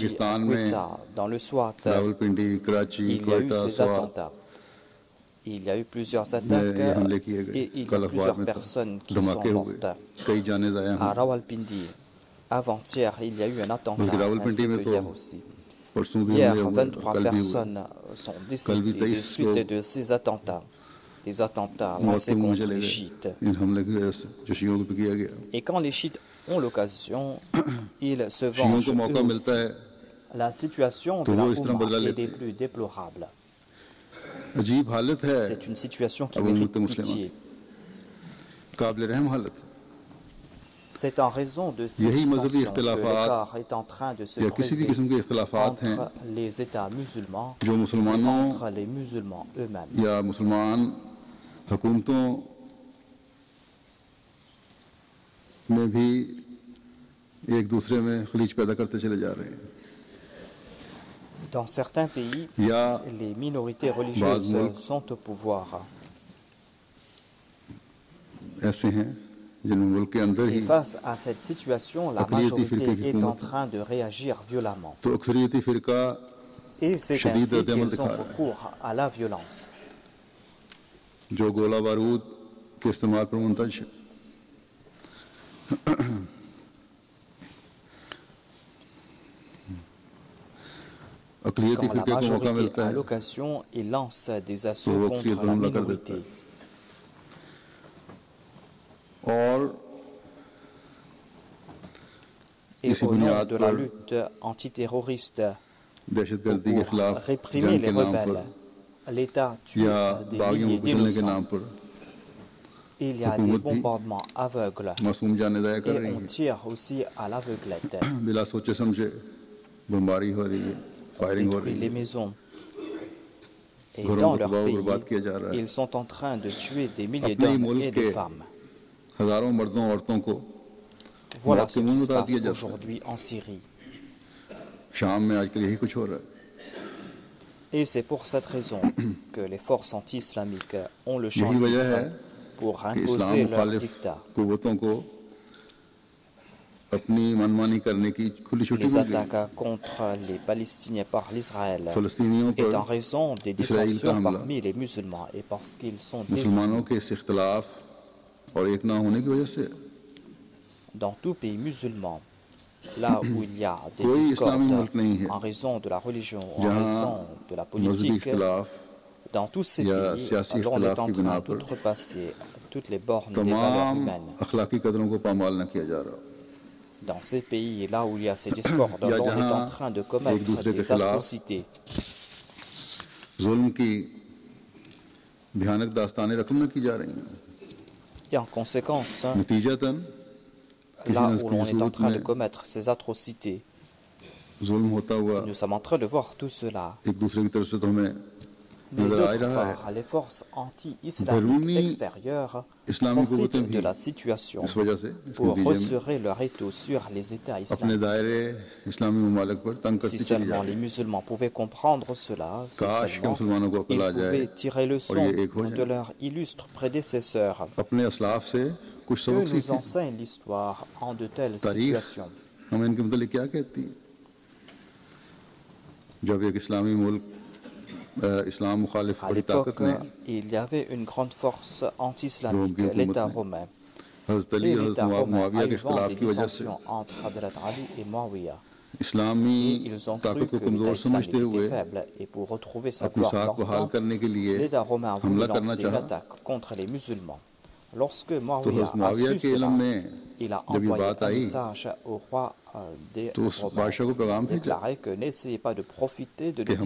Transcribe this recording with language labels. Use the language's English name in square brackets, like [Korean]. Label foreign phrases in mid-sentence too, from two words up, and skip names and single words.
[Urdu] پاکستان میں [French] Quetta, dans le Swat. [Urdu] راولپنڈی، کراچی, [French] Il y a eu [Urdu] क्वेटा, [French] ces [Urdu] स्वात [French] attentats. Il y a eu plusieurs [Urdu] में [French] attaques [Urdu] یہ حملے کیے گئے. [French] et il y a [Urdu] کل اخبار [French] plusieurs [Urdu] میں تو [French] personnes qui sont [Urdu] دھماکے ہوئے, [French] mortes. [Urdu] کئی جانیں ضائع [French] À [Urdu] हुई। [French] Rawalpindi, avant-hier, il y a eu un attentat, [Urdu] بلکہ راولپنڈی [French] ainsi [Urdu] में [French] que [Urdu] तो [French] hier aussi. [Urdu] پرسوں بھی [French] Hier, [Urdu] حملے ہوئے, [French] 23 [Urdu] کل بھی ہوئے. [French] personnes sont [Urdu] کل بھی [French] décédées de [Urdu] 23 [French] suite [Urdu] लोग [French] de ces attentats. Des attentats [Urdu] मौत [French] lancés [Urdu] کے منہ میں [French] contre [Urdu] चले [French] les [Urdu] गए [French] chiites. [Urdu] ان حملے کی وجہ سے جو شیعوں پہ کیا گیا. [French] Et quand les chiites ont l'occasion, ils se [Urdu] शियों [French] vengent [Urdu] کو موقع [French] eux [Urdu] मिलता [French] aussi. [Urdu] है [French] La situation [Urdu] तो [French] de la [Urdu] وہ اس طرح [French] Oumma [Urdu] बदला [French] est [Urdu] लेते [French] des [Urdu] हैं। [French] plus déplorables. [Urdu] عجیب حالت ہے, [French] C'est une situation qui [Urdu] अब [French] mérite [Urdu] امتِ مسلمہ [French] pitié. [Urdu] قابلِ رحم حالت ہے. [French] C'est en raison de ces [Urdu] یہی مذہبی [French] dissensions que [Urdu] इख्तिलाफात [French] l'écart est en train de se [Urdu] یا کسی بھی [French] creuser [Urdu] قسم کے اختلافات ہیں [French] entre les États musulmans [Urdu] जो [French] et [Urdu] मुसलमानों [French] entre les musulmans eux-mêmes. [Urdu] یا مسلمان حکومتوں میں بھی ایک دوسرے میں خلیج پیدا کرتے چلے جا رہے ہیں. [French] Dans certains pays, [Urdu] या [French] les minorités religieuses [Urdu] मुल्क [French] sont au pouvoir. [Urdu] ایسے ہیں جن میں ملک کے اندر ہی [French] Et face à cette situation, la [Urdu] اقلیتی فرقے کی [French] majorité est en [Urdu] حکومت ہے, [French] train de réagir violemment. [Urdu] تو اکثریتی فرقہ [French] Et c'est [Urdu] शदीद [French] ainsi [Urdu] रद्द-ए-अमल [French] qu'ils [Urdu] दिखा [French] ont [Urdu] رہا ہے, [French] recours à la violence. [Urdu] جو گولہ بارود کے استعمال پر منتج ہے. अक़लियती [French] Quand la [Urdu] فرقے کو موقع [French] majorité [Urdu] मिलता [French] a [Urdu] है [French] l'occasion, il lance des [Urdu] तो [French] assauts [Urdu] वो [French] contre [Urdu] اکثریت پر [French] la [Urdu] حملہ کر دیتا [French] minorité. [Urdu] ہے اور [French] Et [Urdu] इसी [French] au nom [Urdu] बुनियाद [French] de la [Urdu] पर [French] lutte antiterroriste, [Urdu] دہشت گردی کے [French] pour [Urdu] खिलाफ [French] réprimer [Urdu] जंग [French] les [Urdu] کے نام پر [French] rebelles, l'État tue [Urdu] या [French] des [Urdu] बागियों [French] milliers [Urdu] کو کچلنے کے [French] d'innocents. [Urdu] نام پر [French] Il y a des [Urdu] حکومت بھی [French] bombardements aveugles [Urdu] معصوم جانیں ضائع کر [French] et [Urdu] रही [French] on [Urdu] है। [French] tire aussi à l'aveuglette. [Urdu] بلا سوچے سمجھے بمباری ہو رہی ہے, [French] On [Urdu] فائرنگ ہو [French] détruit [Urdu] रही [French] les [Urdu] है, [French] maisons. Et [Urdu] घरों [French] dans [Urdu] को [French] leur [Urdu] तबाह [French] pays, [Urdu] برباد کیا جا رہا ہے. [French] ils sont en train de tuer des milliers [Urdu] اپنے ہی [French] d'hommes [Urdu] मुल्क [French] et de [Urdu] के [French] femmes. [Urdu] ہزاروں مردوں عورتوں کو [French] Voilà [Urdu] मौत [French] ce [Urdu] के [French] qui [Urdu] منہ میں [French] se [Urdu] उतार [French] passe [Urdu] دیا جاتا ہے. [French] aujourd'hui en Syrie. [Urdu] شام میں آج کل یہی کچھ ہو رہا ہے. [French] Et c'est pour cette raison que les forces anti-islamiques ont le champ [Urdu] یہی وجہ ہے [French] libre pour [Urdu] کہ اسلام [French] imposer leur [Urdu] मुखालिफ [French] dictat. [Urdu] قوتوں کو اپنی من مانی کرنے کی کھلی چھٹی [French] Les [Urdu] مل گئی. [French] attaques contre les Palestiniens par l'Israël [Urdu] फ़लस्तीनियों [French] est [Urdu] पर [French] en raison des [Urdu] اسرائیل کا [French] dissensions [Urdu] हमला [French] parmi les musulmans et parce qu'ils sont [Urdu] मुसलमानों [French] désunis. [Urdu] کے اس اختلاف اور ایک نہ ہونے کی وجہ سے [French] Dans tout pays musulman, là où il y a des [Urdu] کوئی اسلامی [French] discordes [Urdu] ملک نہیں ہے [French] en raison de la religion ou en [Urdu] जहाँ [French] raison de la [Urdu] मजहबी [French] politique, [Urdu] इख्तलाफ [French] dans tous ces [Urdu] या [French] pays, [Urdu] सियासी [French] l'on est [Urdu] इख्तलाफ [French] en [Urdu] की [French] train [Urdu] بنا پر [French] d'outrepasser toutes les bornes des valeurs [Urdu] तमाम [French] humaines. [Urdu] اخلاقی قدروں کو پامال نہ کیا جا رہا. [French] Dans ces pays, là où il y a ces discordes, [Urdu] या [French] l'on est en [Urdu] जहाँ [French] train de [Urdu] एक [French] commettre [Urdu] دوسرے کے [French] des [Urdu] खिलाफ [French] atrocités. [Urdu] ظلم کی بھیانک داستانیں رقم نہ کی جا رہی ہیں. [French] Et en conséquence, [Urdu] نتیجتاً کسی [French] là [Urdu] न [French] où l'on [Urdu] किसी [French] est en [Urdu] सूरत [French] train de [Urdu] में [French] commettre ces atrocités, [Urdu] ظلم ہوتا ہوا [French] nous sommes en train de voir tout cela. [Urdu] ایک دوسرے کی طرف سے تو ہمیں [French] Mais [Urdu] نظر آ ہی [French] d'autre [Urdu] رہا ہے. [French] part, les forces anti-islamiques [Urdu] बैरूनी [French] extérieures [Urdu] इस्लामी [French] profitent [Urdu] कुव्वतें [French] de [Urdu] भी [French] la situation [Urdu] اس وجہ سے اس کے [French] pour [Urdu] نتیجے میں [French] resserrer leur étau sur les États [Urdu] अपने [French] islamiques. [Urdu] دائرے اسلامی ممالک پر تنگ [French] Si [Urdu] کرتی چلی جا [French] seulement [Urdu] रही [French] les [Urdu] हैं। [French] musulmans pouvaient comprendre cela, si [Urdu] کاش کے [French] seulement [Urdu] مسلمانوں کو عقل [French] ils [Urdu] آ جائے [French] pouvaient tirer [Urdu] और [French] leçon [Urdu] یہ ایک ہو [French] de [Urdu] جائے, [French] leurs illustres prédécesseurs. [Urdu] اپنے اسلاف سے کچھ [French] Eux [Urdu] सबक [French] nous [Urdu] सीखें। [French] enseignent l'histoire en de telles [Urdu] तारीख [French] situations. [Urdu] ہمیں ان کے مطلب کیا کہتی ہے؟ جب ایک اسلامی ملک اسلام مخالف [French] À [Urdu] बड़ी [French] l'époque, [Urdu] طاقت نے [French] il y avait une grande force anti-islamique, [Urdu] Rome की [French] l'État [Urdu] حکومت نے [French] romain. [Urdu] حضرت علی [French] Et [Urdu] और [French] l'État [Urdu] हज़रत [French] romain [Urdu] मुआविया [French] a [Urdu] के [French] eu vent [Urdu] इख्तलाफ [French] des [Urdu] کی وجہ سے [French] dissensions entre Hadrat Ali et Muawiyah. [Urdu] इस्लामी [French] Et ils ont cru [Urdu] ताकत को [French] que [Urdu] कमज़ोर [French] l'État islamique [Urdu] سمجھتے ہوئے [French] était faible et pour retrouver sa [Urdu] अपनी [French] gloire [Urdu] ساکھ بحال [French] d'antan, [Urdu] کرنے کے لیے [French] l'État romain a voulu [Urdu] حملہ کرنا [French] lancer une [Urdu] चाहा। [French] attaque contre les musulmans. Lorsque [Urdu] तो [French] Muawiyah [Urdu] हज़रत [French] a [Urdu] मुआविया [French] su [Urdu] के [French] cela, [Urdu] علم میں [French] il a [Urdu] جب یہ [French] envoyé [Urdu] बात [French] un [Urdu] आई [French] message au roi des [Urdu] تو اس [French] Romains, [Urdu] بادشاہ کو پیغام بھیجا [French] déclaré que n'essayez pas de profiter de [Urdu] कि